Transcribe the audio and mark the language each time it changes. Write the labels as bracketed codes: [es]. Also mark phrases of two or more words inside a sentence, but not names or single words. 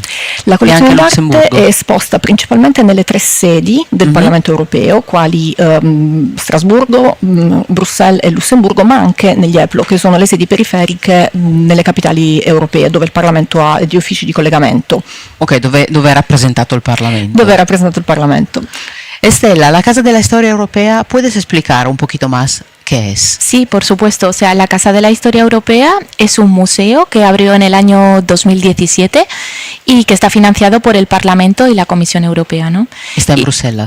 [it] La collezione d'arte è esposta principalmente nelle 3 sedi del Parlamento europeo, quali Strasburgo, Bruxelles e Lussemburgo, ma anche negli EPLO, che sono le sedi periferiche nelle capitali europee, dove il Parlamento ha gli uffici di collegamento. Ok, dove è rappresentato il Parlamento? Dove è rappresentato il Parlamento. [es] Estela, la Casa de la Historia Europea, ¿puedes explicar un poquito más qué es? Sí, por supuesto. O sea, la Casa de la Historia Europea es un museo que abrió en el año 2017 y que está financiado por el Parlamento y la Comisión Europea, ¿no? Está en Bruselas.